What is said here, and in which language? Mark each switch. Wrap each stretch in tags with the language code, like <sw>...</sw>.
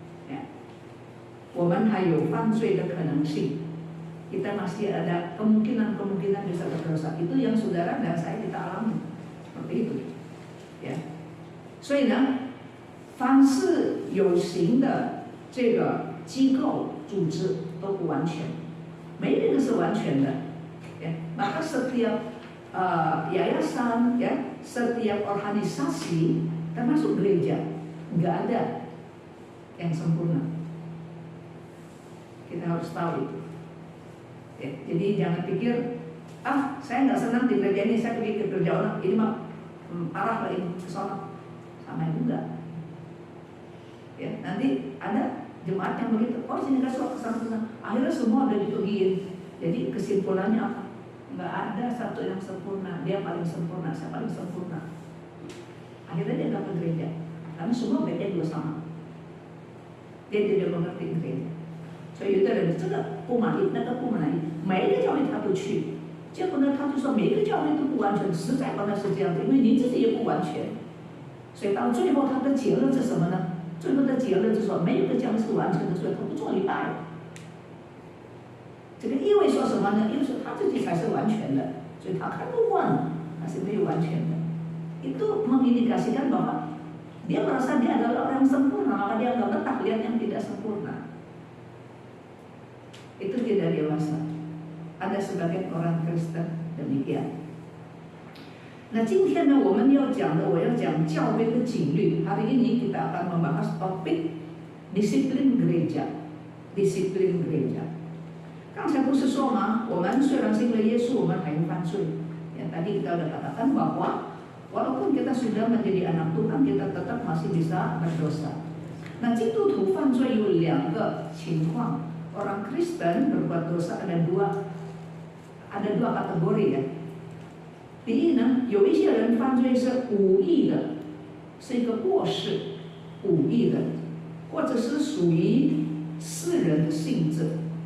<id>Ya.</id> <zh>我们还有犯罪的可能性。</zh> <id>Kita masih ada kemungkinan bisa berdosa. Itu yang saudara dan saya kita alami. Seperti itu.</id> <zh>呀，所以呢，凡是有形的这个机构组织都不完全，没有一个是完全的。</zh> <id>Ya, maka setiap yayasan, ya, setiap organisasi, termasuk gereja, nggak ada yang sempurna. Kita harus tahu itu. Ya, jadi jangan pikir, saya nggak senang di gereja ini, saya pergi ke gereja orang ini mah parah lah ini, kesana, sama juga. Ya, nanti ada jemaat yang begitu, oh sini kasih kesana, akhirnya semua udah dipergiin. Jadi kesimpulannya apa? Nggak ada satu yang sempurna, dia paling sempurna, saya paling sempurna. Akhirnya dia nggak ke gereja, karena semua gereja juga sama. Dia tidak mengerti gereja.</id> <zh>所以有的人这个不满意，那个不满意，每一个教会他都去，结果呢，他就说每一个教会都不完全，实在不能是这样子，因为你自己也不完全。所以到最后他的结论是什么呢？最后的结论就是说，没有一个教会是完全的，所以他不做礼拜。这个意味说什么呢？意味说他自己才是完全的，所以他看不惯，他是没有完全的。</zh> <id>Itu mengindikasikan bahwa dia merasa dia adalah orang sempurna, maka dia nggak betah lihat yang tidak sempurna. Itu tidak dewasa. Ada sebagian orang Kristen demikian.</id> <zh>那今天呢，我要讲教会的纪律。</zh> <id>Hari ini kita akan membahas topik disiplin gereja. Disiplin gereja.</id> <zh>刚才不是说吗？我们虽然信了耶稣，我们还犯罪。</zh> <id>Ya, tadi kita sudah katakan bahwa walaupun kita sudah menjadi anak Tuhan, kita tetap masih bisa berdosa.</id> <zh>那基督徒犯罪有两个情况。</zh> <id>Orang Kristen berbuat dosa ada dua kategori ya.</id> <zh>第一呢，有一些人犯罪是无意的，是一个过失，无意的，或者是属于私人的性质。</zh>